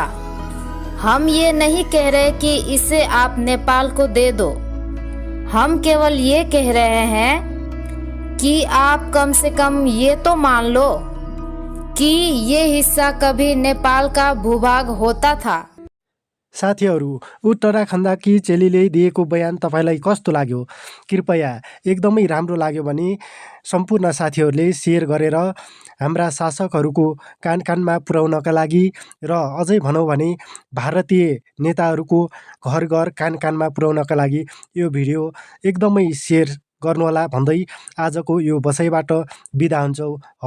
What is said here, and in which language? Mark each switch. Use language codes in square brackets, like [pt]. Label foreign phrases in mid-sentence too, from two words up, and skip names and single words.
[hi] हम ये नहीं कह रहे कि इसे आप नेपाल को दे दो। हम केवल ये कह रहे हैं कि आप कम से कम ये तो मान लो कि ये हिस्सा कभी नेपाल का भूभाग होता था। [ne] साथीहरू, उत्तराखण्डकी चेलीले दिएको बयान तपाईँलाई कस्तो लाग्यो? कृपया एकदमै राम्रो लाग्यो भने सम्पूर्ण साथीहरूले सेयर गरेर हाम्रा शासकहरूको कान कानमा पुर्याउनका लागि र अझै भनौँ भने भारतीय नेताहरूको घर घर कान कानमा पुर्याउनका लागि यो भिडियो एकदमै सेयर गर्नुहोला भन्दै आजको यो बसाइबाट बिदा हुन्छौँ।